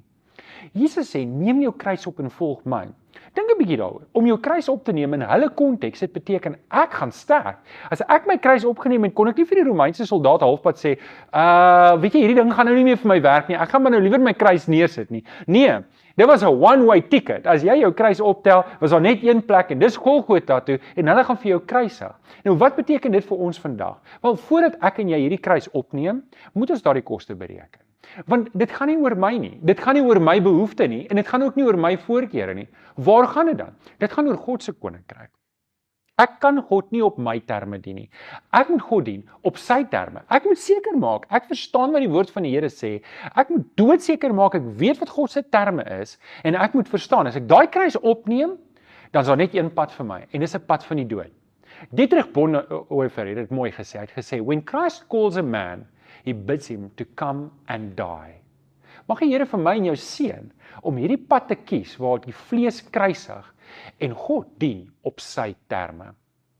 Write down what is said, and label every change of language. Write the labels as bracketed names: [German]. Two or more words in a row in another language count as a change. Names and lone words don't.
[Afrikaans] Jesus sê, neem jou kruis op en volg my. Dink 'n bietjie daaroor. Om jou kruis op te neem in hulle konteks, dit beteken ek gaan sterf. As ek my kruis opgeneem het, kon ek nie vir die Romeinse soldaat halfpad sê, weet jy, hierdie ding gaan nou nie meer vir my werk nie. Ek gaan maar nou liewer my kruis neersit nie. Nee, dit was 'n [English] one-way ticket. [Afrikaans] As jy jou kruis optel, was daar net een plek en dis Golgotha toe en hulle gaan vir jou kruisig. Nou wat beteken dit vir ons vandag? Wel, voordat ek en jy hierdie kruis opneem, moet ons daardie koste bereken. Want dit gaan nie oor my nie, dit gaan nie oor my behoefte nie, en dit gaan ook nie oor my voorkeure nie. Waar gaan dit dan? Dit gaan oor God se koninkryk. Ek kan God nie op my terme dien nie. Ek moet God dien op sy terme. Ek moet seker maak, ek verstaan wat die woord van die Here sê. Ek moet doodseker maak, ek weet wat God se terme is, en ek moet verstaan, as ek daai kruis opneem, dan is daar net een pad vir my, en dis 'n pad van die dood. Dietrich Bonhoeffer het dit mooi gesê, hy het gesê, [English] when Christ calls a man, He bids him to come and die. [Afrikaans] Mag die Here vir my en jou seën om hierdie pad te kies waar die vlees kruisig en God dien op sy terme.